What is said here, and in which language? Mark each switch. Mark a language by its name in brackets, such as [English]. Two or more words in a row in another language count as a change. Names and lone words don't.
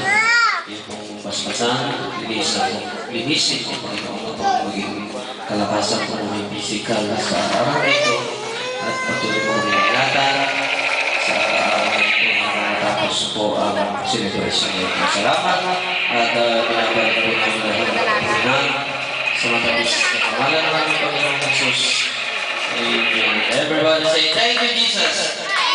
[Filipino] Yung pong basbasan, linisin ko Panginoon upang maging kalakasan po ng physical sa araw ito at patuloy po kami ingatan sa araw ito matapos po ang celebration nito. Salamat at pinabalik po namin lahat ng sa matabis na pangalan ng aming Panginoong Jesus. Amen. [English] Everybody say, thank you, Jesus.